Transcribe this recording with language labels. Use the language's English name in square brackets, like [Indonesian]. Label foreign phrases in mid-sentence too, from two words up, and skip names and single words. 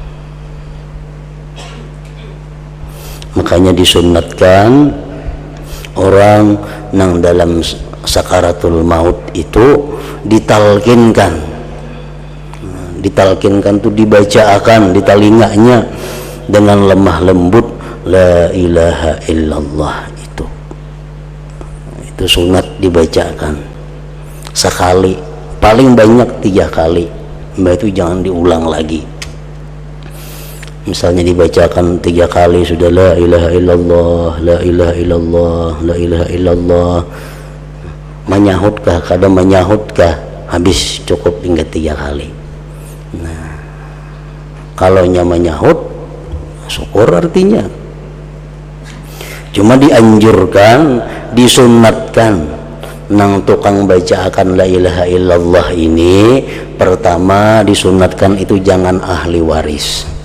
[Banjar] Makanya disunatkan orang nang dalam sakaratul maut itu ditalkinkan tuh dibacaakan di telinganya dengan lemah lembut [Arabic] لا إله إلا الله. [Banjar] Itu sunat dibacakan sekali, paling banyak 3 kali. Mbak itu jangan diulang lagi. Misalnya dibacakan 3 kali sudah [Arabic] لا إله إلا الله, لا إله إلا الله, لا إله إلا الله. [Banjar] Menyahutkah, kadang menyahutkah, habis cukup hingga 3 kali. Nah, kalau nya menyahut, syukur artinya. Cuma dianjurkan, disunatkan nang tukang bacaakan [Arabic] لا إله إلا الله [Banjar] ini, pertama disunatkan itu jangan ahli waris.